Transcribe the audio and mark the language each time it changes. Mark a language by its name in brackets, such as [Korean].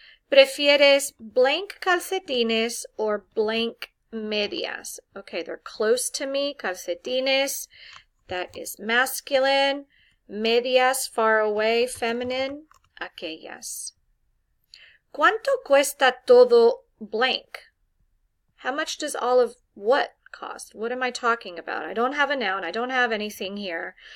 [Spanish] ¿Prefieres blank calcetines or blank medias? [English] Okay, they're close to me, calcetines, that is masculine. Medias, far away, feminine, aquellas. [Spanish] ¿Cuánto cuesta todo blank? [English] How much does all of what cost? What am I talking about? I don't have a noun. I don't have anything here.